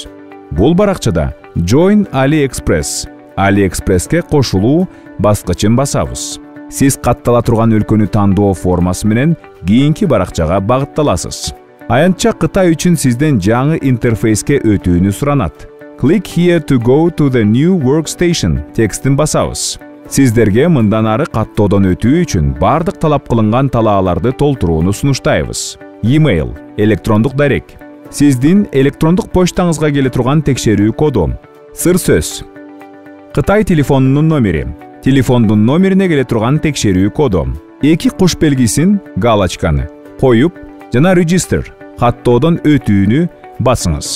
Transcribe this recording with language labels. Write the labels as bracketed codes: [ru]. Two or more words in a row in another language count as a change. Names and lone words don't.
[ky] Бул баракчада Join AliExpress, AliExpress'ке кошулуу баскычын басабыз. Сиз каттала турган өлкөнү тандоо формасы менен кийинки баракчага багытталасыз. Аянтча Кытай үчүн сизден жаңы интерфейске өтүүнү суранат. [en] Click here to go to the new workstation [ky] текстин басабыз. Сиздерге мындан ары каттоодон өтүү үчүн бардык талап кылынган талааларды толтурууну сунуштайбыз. Email, электрондук дарек, сиздин электрондук почтаңызга келе турган текшерүү коду, сыр сөз, Кытай телефонунун номери, телефондун номерине келе турган текшерүү коду, эки куш белгисин, галочканы коюп жана register каттоодон өтүүнү басыңыз.